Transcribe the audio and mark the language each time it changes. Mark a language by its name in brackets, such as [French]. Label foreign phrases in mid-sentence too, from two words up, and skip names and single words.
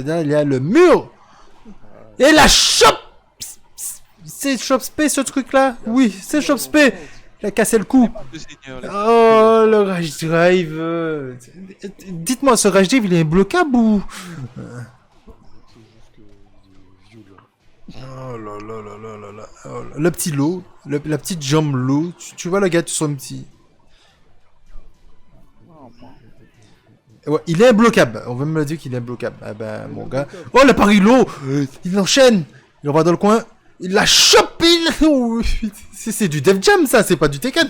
[French] Là il y a le mur. Et la shop. C'est shop spé ce truc là. Oui, c'est shop spé. Il a cassé le cou. Le seigneur, les- Oh le Rage Drive. Dites-moi, ce Rage Drive il est bloquable ou... C'est juste que il est violent. Oh là là là là là là. Oh là. Le petit lot, la petite jambe lot. Tu vois le gars, tu sens un petit. Ouais, il est imbloquable. On veut me le dire qu'il est imbloquable. Ah ben mon gars. Oh le pari lot. Il enchaîne. Il va dans le coin. Il la chope. Oh, c'est du Def Jam ça, c'est pas du Tekken.